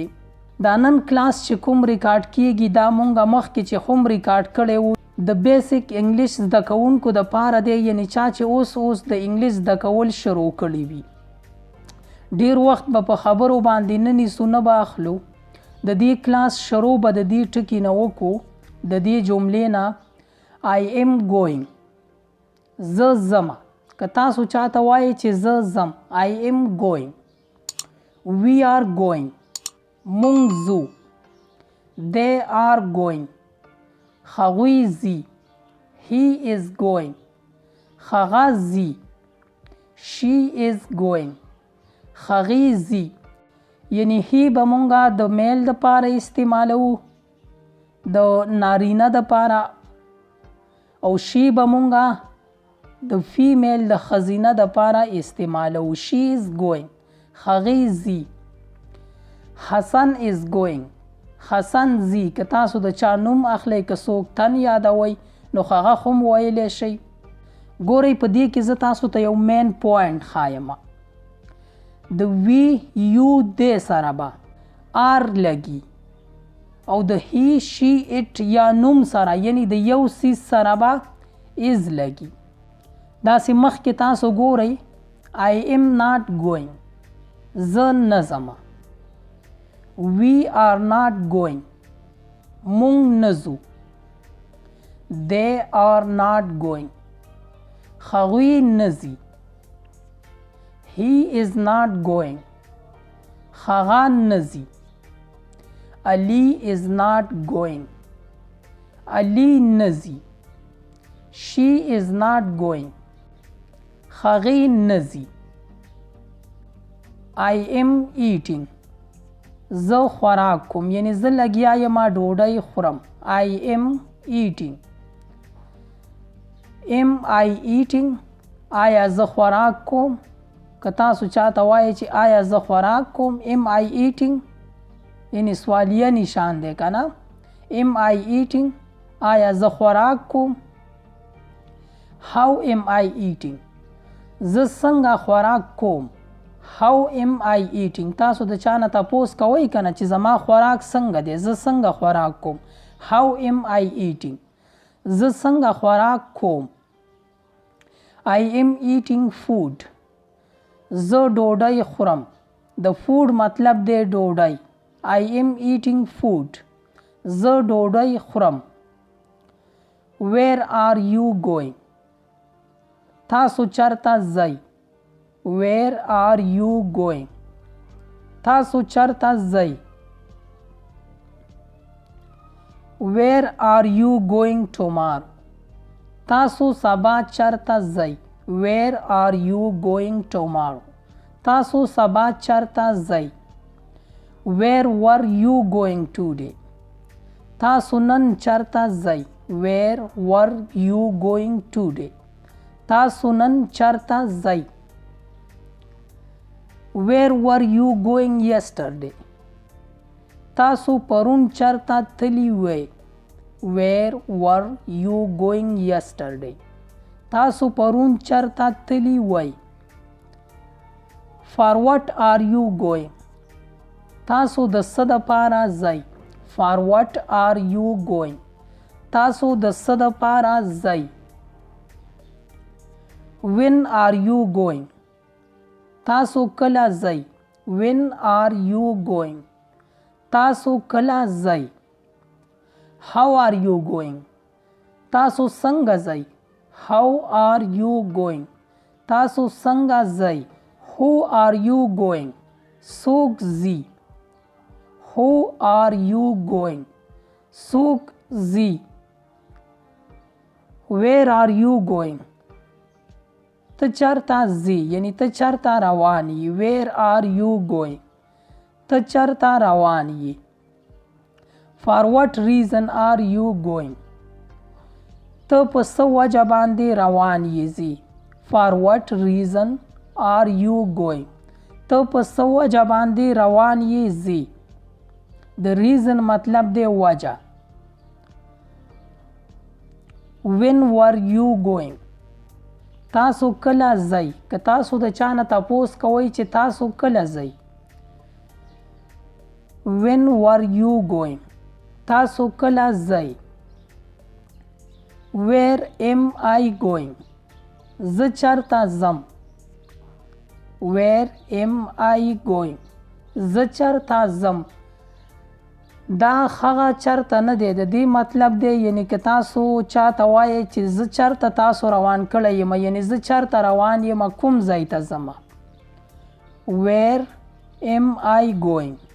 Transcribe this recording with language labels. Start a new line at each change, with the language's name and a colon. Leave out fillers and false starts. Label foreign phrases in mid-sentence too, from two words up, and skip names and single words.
Pashto: دا نن کلاس چې کوم ریکارډ کیږي دا مونږه مخکې چې هم ریکارډ کړی و د بیسک انګلیش زده کوونکو دپاره دی، یعنی چا چې اوس د انګلیش زده کول شروع کړي وي. ډیر وخت به په خبرو باندې نه نیسو نه به اخلو. د دې کلاس شروع به د دې ټکي نه وکړو، د دې جملې نه
English: I am going.
Pashto: زه ځم. که تاسو چاته وایئ چې زه ځم
English: I am going. We are going.
Pashto: مونږ ځو.
English: They are going.
Pashto: هغوی ځي.
English: He is going.
Pashto: هغه ځي.
English: She is going.
Pashto: هغې ځي. یعنی هی به مونږه د میل دپاره استعمالو، د نارینه دپاره، او شی به مونږه د فیمیل د ښځینه دپاره استعمالو.
English: She is going.
Pashto: هغې ځي. حسن
English: is going.
Pashto: حسن ځي. که تاسو د چا نوم اخلی که څوک تن یادوئ نو هغه هم ویلی شئ. ګورئ په دې کې زه تاسو ته یو
English: main point
Pashto: ښایم. د
English: we you
Pashto: دې سره به آر لګي او د
English: he she it
Pashto: یا نوم سره یعنی د یو سیز سره به از لګي. داسې مخکې تاسو ګورئ I am not going. زه نه ځم.
English: We are not going.
Pashto: مونږ نه ځو.
English: They are not going.
Pashto: هغوی نه ځي.
English: He is not going.
Pashto: هغه نه ځي.
English: Ali is not going.
Pashto: Ali نه ځي.
English: She is not going.
Pashto: هغې نه ځي.
English: I am eating.
Pashto: زه خوراک کوم، یعنی زه لګیا یم ډوډۍ خورم.
English: I am eating. Am I eating؟
Pashto: آیا زه خوراک کوم؟ که تاسو چاته وایئ چې آیا زه خوراک کوم
English: Am I eating؟
Pashto: یعنی سوالیه نشان دی که نه.
English: Am I eating؟
Pashto: آیا زه خوراک کوم.
English: How am I eating؟
Pashto: زه څنګه خوراک کوم.
English: How am I eating؟
Pashto: تاسو د چا نه تپوس کوئ که نه چې زما خوراک څنګه دی، زه څنګه خوراک کوم.
English: How am I eating؟
Pashto: زه څنګه خوراک کوم.
English: I am eating food.
Pashto: زه ډوډۍ خورم. د فود مطلب دی ډوډۍ.
English: I am eating food.
Pashto: زه ډوډۍ خورم.
English: Where are you going؟
Pashto: تاسو چرته ځئ.
English: Where are you going؟
Pashto: تاسو چرته ځئ.
English: Where are you going tomorrow؟
Pashto: تاسو سبا چرته ځئ.
English: Where are you going tomorrow؟
Pashto: تاسو سبا چرته ځئ.
English: Where were you going today؟
Pashto: تاسو نن چرته ځئ.
English: Where were you going today؟
Pashto: تاسو نن چرته ځئ.
English: Where were you going yesterday؟
Pashto: تاسو پرون چرته تللی وئ.
English: Where were you going yesterday؟
Pashto: تاسو پرون چرته تللی وئ.
English: For what are you going؟
Pashto: تاسو د څه دپاره ځئ.
English: For what are you going؟
Pashto: تاسو د څه دپاره ځئ.
English: When are you going؟
Pashto: تاسو کله ځئ.
English: When are you going؟
Pashto: تاسو کله ځئ.
English: how are you going
Pashto: تاسو څنګه ځئ
English: how are you going
Pashto: تاسو څنګه ځئ
English: who are you going
Pashto: څوک ځي
English: who are you going
Pashto: څوک ځي
English: where are you going
Pashto: ته چرته ځي یعنی ته چرته روان یې
English: where are you going
Pashto: ته چرته روان یې
English: for what reason are you going
Pashto: ته په څه وجه باندې روان یې ځي
English: for what reason are you going
Pashto: ته په څه وجه باندې روان یې ځي
English: the reason
Pashto: مطلب دی وجه
English: when were you going
Pashto: تاسو کله ځئ که تاسو د چا نه تپوس کوئ چې تاسو کله ځئ
English: when were you going
Pashto: تاسو کله ځئ
English: where am I going
Pashto: زه چرته ځم
English: where am I going
Pashto: زه چرته ځم دا هغه چرته نه دی د دې مطلب دی یعنی که تاسو چاته وایئ چې زه چرته تاسو روان کړی یم یعنی زه چرته روان یم کوم ځای ته ځم
English: where am I going